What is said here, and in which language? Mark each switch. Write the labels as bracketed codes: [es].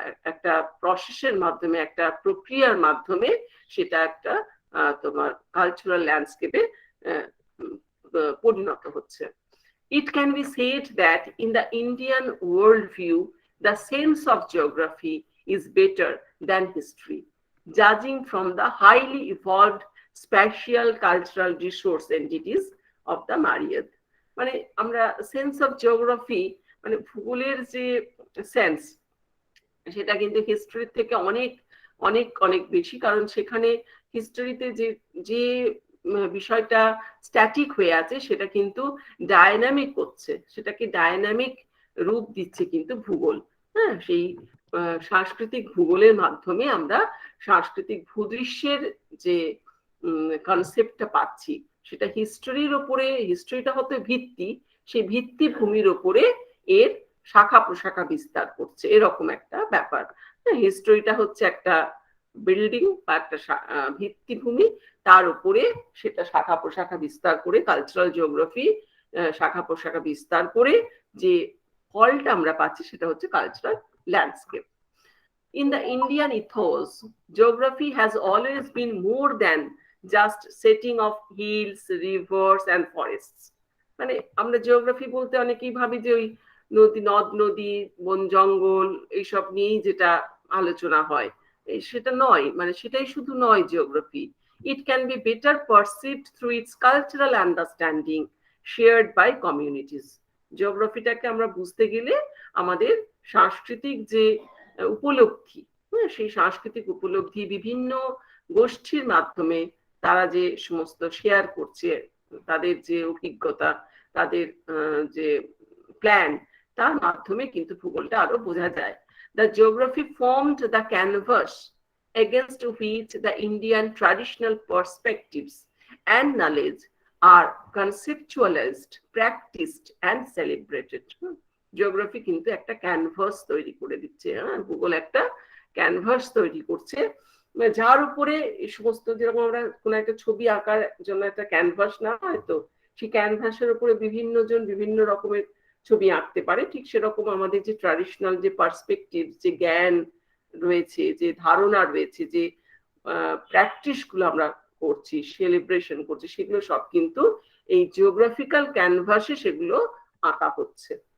[bn] একটা প্রসেসের মাধ্যমে, একটা প্রক্রিয়ার মাধ্যমে সেটা একটা তোমার কালচারাল ল্যান্ডস্কেপে পরিণত হচ্ছে। [en] It can be said that in the Indian worldview, the sense of geography is better than history, judging from the highly evolved spatial cultural resource entities of the myriad. [bn] মানে আমরা [en] sense of geography [bn] মানে ভূগোলের যে sense সেটা কিন্তু হিস্ট্রির থেকে অনেক অনেক অনেক বেশি, কারণ সেখানে হিস্ট্রিতে যে বিষয়টা স্ট্যাটিক হয়ে আছে সেটা কিন্তু ডায়নামিক হচ্ছে, সেটাকে ডায়নামিক রূপ দিচ্ছে কিন্তু ভূগোল। হ্যাঁ, সেই সাংস্কৃতিক ভূগোলের মাধ্যমে আমরা সাংস্কৃতিক ভূদৃশ্যের যে কনসেপ্টটা পাচ্ছি সেটা হিস্ট্রির ওপরে, হিস্ট্রিটা হতে ভিত্তি, সেই ভিত্তিভূমির ওপরে এর শাখা প্রশাখা বিস্তার করছে, এরকম একটা ব্যাপার। হিস্ট্রিটা হচ্ছে একটা বিল্ডিং বা একটা ভিত্তিভূমি, তার উপরে সেটা শাখা প্রশাখা বিস্তার করে, কালচারাল জিওগ্রাফি শাখা প্রশাখা বিস্তার করে যে ফলটা আমরা পাচ্ছি সেটা হচ্ছে cultural landscape. [en] In the Indian ethos, geography has always been more than just setting of hills, rivers and forests. [bn] মানে আমরা জিওগ্রাফি বলতে অনেকেই ভাবি যে ওই নদ নদী, বন জঙ্গল এইসব নিয়েই যেটা আলোচনা হয়, সেটা নয়, মানে সেটাই শুধু নয় geography. [en] It can be better perceived through its cultural understanding shared by communities. [bn] জিওগ্রাফিটাকে আমরা বুঝতে গেলে আমাদের সাংস্কৃতিক যে উপলব্ধি, সেই সাংস্কৃতিক উপলব্ধি বিভিন্ন গোষ্ঠীর মাধ্যমে তারা যে সমস্ত শেয়ার করছে, তাদের যে অভিজ্ঞতা, তাদের যে প্ল্যান, তার মাধ্যমে কিন্তু ভূগোলটা আরো বোঝা যায়। [en] The geography formed the canvas against which the Indian traditional perspectives and knowledge are conceptualized, practiced and celebrated. [bn] Geography কিন্তু একটা ক্যানভাস তৈরি করে দিচ্ছে, ভূগোল একটা ক্যানভাস তৈরি করছে যার উপরে এই সমস্ত, যেরকম আমরা কোন একটা ছবি আঁকার জন্য একটা ক্যানভাস না হয়, তো সেই ক্যানভাসের উপরে বিভিন্ন জন বিভিন্ন রকমের ছবি আঁকতে পারে, ঠিক সেরকম আমাদের যে ট্র্যাডিশনাল যে পার্সপেক্টিভ, যে জ্ঞান রয়েছে, যে ধারণা রয়েছে, যে প্র্যাকটিস গুলো আমরা করছি, সেলিব্রেশন করছি, সেগুলো সব কিন্তু এই জিওগ্রাফিক্যাল ক্যানভাসে সেগুলো আঁকা হচ্ছে।